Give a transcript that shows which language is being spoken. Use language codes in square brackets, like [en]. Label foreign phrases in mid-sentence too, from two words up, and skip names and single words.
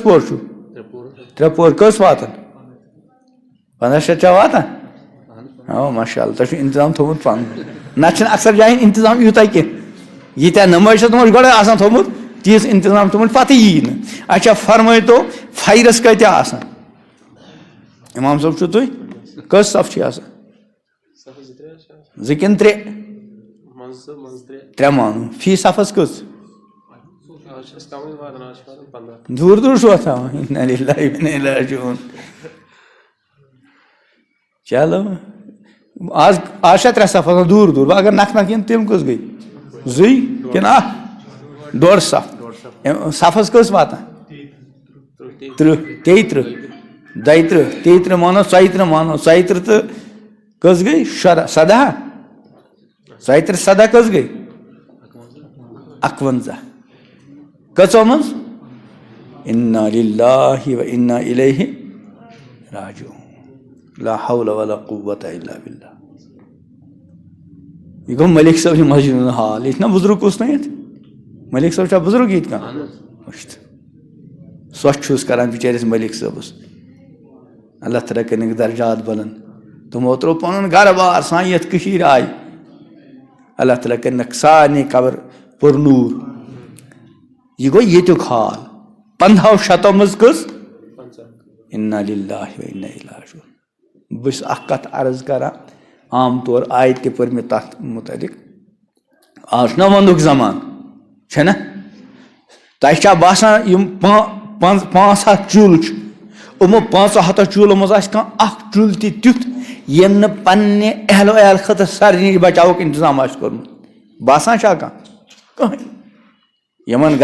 [ks] پور چھُ 3 پور کٔژ واتان 15 شیٚتھ چھا واتان او [ar] ماشاء اللہ [ks] تۄہہِ چھُ انتظام تھوٚمُت پنُن نتہٕ چھُنہٕ اکثر جاین انتظام یوٗتاہ کینٛہہ ییٖتیٛاہ نمٲز چھِ تِمو گۄڈے آسان تھوٚمُت تیٖژ انتظام تھوٚمُت پتہٕ یی نہٕ اچھا فرمٲیتو فجرس کۭتیاہ آسان امام صٲب چھُو تُہۍ کٔژ صف چھِ آسان 2 کِنہٕ 3 3 مانو فی صفس کٔژ دوٗر دوٗر چھُوا تھاوان [ar] اِنّا لِلّٰهِ وَ اِنَّا إِلَيْهِ راجِعُونَ [ks] چلو آز چھا 3 صف آسان دوٗر دوٗر وۄنۍ اگر نکھٕ یِن تِم کٔژ گٔے 2 کِنہٕ 1 1.5 صف صفس کٔژ واتان 30 33 32 33 مانو 34 مانو 34 تہٕ کٔژ گٔے 17 34 17 کٔژ گٔے 51 کٔژو منٛز [ar] اِنّا لِلّٰهِ وَ اِنَّا إِلَيْهِ راجِعُونَ لا حول ولا قوة إلا بالله [ks] یہ گوٚو ملک صٲب سٕنٛدِ مسجد ہُنٛد حال ییٚتہِ چھُنہ بُزرگ کُس نہٕ ییٚتہِ ملک صٲب چھا بُزرگ ییٚتہِ کانٛہہ وٕچھتہٕ سۄ چھُس کران بِچٲرِس ملک صٲبس اللہ تعالیٰ کٔرنٕکھ درجات بلند تِمو ترٛوو پنُن گرٕ بار سان یتھ کٔشیٖرِ آیہِ اللہ تعالیٰ کٔرنٕکھ سارنٕے قبر پُرنوٗر یہ گوٚو ییٚتیُک حال 15 شتو منٛز کٔژ [ar] اِنّا لِلّٰهِ وَ اِنَّا إِلَيْهِ راجِعُونَ [ks] بہٕ چھُس اکھ کتھ عرض کران عام طور آیت تہِ پٔر مےٚ تتھ مُتعلق آز چھُنہ ونٛدُک زمانہٕ چھےٚ نہ تۄہہِ چھا باسان یِم 500 چوٗلہٕ چھِ یِمو 500 چوٗلو منٛز آسہِ کانٛہہ اکھ چوٗلہٕ تہِ تیُتھ ییٚمۍ نہٕ پننہِ اہلو عیال خٲطرٕ سردی نِش بچاوُک انتظام آسہِ کوٚرمُت باسان چھا کانٛہہ یِمن